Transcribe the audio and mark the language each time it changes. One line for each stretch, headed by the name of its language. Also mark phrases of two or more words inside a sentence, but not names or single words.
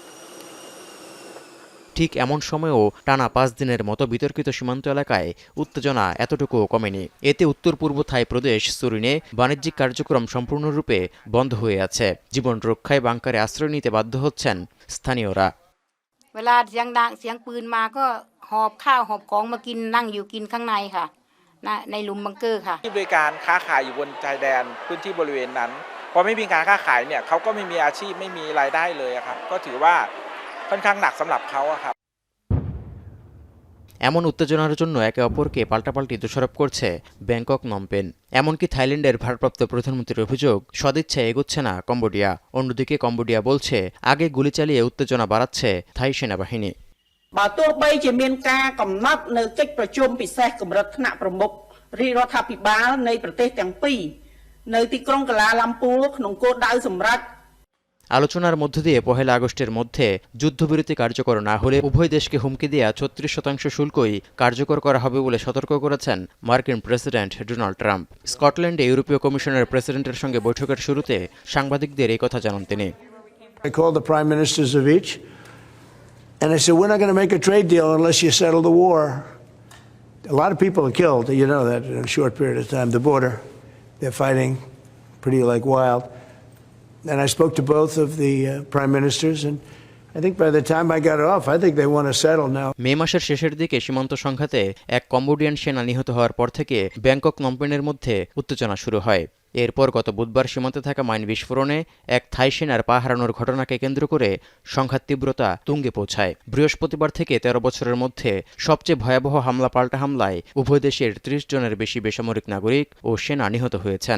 Bangla: ঠিক এমন সময়েও টানা 5 দিনের মতো বিতর্কিত সীমান্ত এলাকায় উত্তেজনা এতটুকুও কমেনি। এতে উত্তর পূর্ব থাই প্রদেশ সুরিনে বাণিজ্যিক কার্যক্রম সম্পূর্ণরূপে বন্ধ হয়ে আছে। জীবন রক্ষায় বাংকারে আশ্রয় নিতে বাধ্য হচ্ছেন স্থানীয়রা।
Thai: เวลาเสียงดังเสียงปืนมาก็หอบข้าวหอบของมากินนั่งอยู่กินข้างในค่ะในหลุมบังเกอร์ค่ะ ที่บริการค้าขายอยู่บนชายแดนพื้นที่บริเวณนั้นพอไม่มีการค้าขายเนี่ยเขาก็ไม่มีอาชีพไม่มีรายได้เลยครับก็ถือว่าค่อนข้างหนักสำหรับเขาครับ
Bangla: এমন উত্তেজনার জন্য একে অপরকে পাল্টাপাল্টি দোষারোপ করছে ব্যাংকক নমপেন। এমনকি থাইল্যান্ডের ভারপ্রাপ্ত প্রধানমন্ত্রীর অভিযোগ, সদিচ্ছায় এগোচ্ছে না কম্বোডিয়া। অন্যদিকে কম্বোডিয়া বলছে আগে গুলি চালিয়ে উত্তেজনা বাড়াচ্ছে থাই সেনাবাহিনী।
Khmer: បើទោះបីជាមានការកំណត់នៅកិច្ចប្រជុំពិសេសកម្រិតថ្នាក់ប្រមុខរាជរដ្ឋាភិបាលនៃប្រទេសទាំងពីរនៅទីក្រុងកាឡាឡាំពូក្នុងគោលដៅសម្រាប់
Bangla: আলোচনার মধ্য দিয়ে 1 আগস্টের মধ্যে যুদ্ধবিরতি কার্যকর না হলে উভয় দেশকে হুমকি দেয়া 36% শুল্কই কার্যকর করা হবে বলে সতর্ক করেছেন মার্কিন প্রেসিডেন্ট ডোনাল্ড ট্রাম্প। স্কটল্যান্ডে ইউরোপীয় কমিশনের প্রেসিডেন্টের সঙ্গে বৈঠকের শুরুতে সাংবাদিকদের এই কথা জানান তিনি।
English: I called the prime ministers of each and I said, we're not going to make a trade deal unless you settle the war. A lot of people are killed, you know that, in a short period of time. The border, they're fighting pretty like wild. And I spoke to both of the prime ministers, and I think by the time I got off, I think they want to settle now.
Bangla: মে মাসের শেষের দিকে সীমান্ত সংঘাতে এক কম্বোডিয়ান সেনা নিহত হওয়ার পর থেকে ব্যাংকক নমপেনের মধ্যে উত্তেজনা শুরু হয়। এরপর গত বুধবার সীমান্তে থাকা মাইন বিস্ফোরণে এক থাই সেনার পা হারানোর ঘটনাকে কেন্দ্র করে সংঘাত তীব্রতা তুঙ্গে পৌঁছায়। বৃহস্পতিবার থেকে 13 বছরের মধ্যে সবচেয়ে ভয়াবহ হামলা পাল্টা হামলায় উভয় দেশের 30 জনের বেশি বেসামরিক নাগরিক ও সেনা নিহত হয়েছেন।